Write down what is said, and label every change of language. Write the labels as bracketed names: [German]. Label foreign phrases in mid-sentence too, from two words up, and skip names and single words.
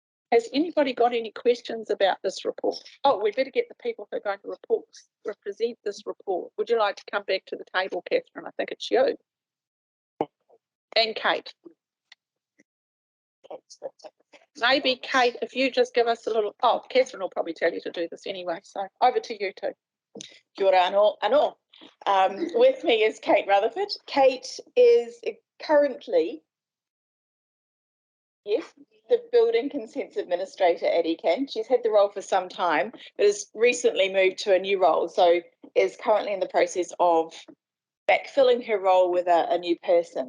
[English] Has anybody got any questions about this report? Oh, we better get the people who are going to represent this report. Would you like to come back to the table, Catherine? I think it's you. And Kate. Maybe Kate, if you just give us a little, oh, Catherine will probably tell you to do this anyway. So over to you two. [Māori] Kia ora anō. [English] With me is Kate Rutherford. Kate is currently, yes, the Building Consents Administrator at ECan. She's had the role for some time, but has recently moved to a new role. So is currently in the process of backfilling her role with a new person.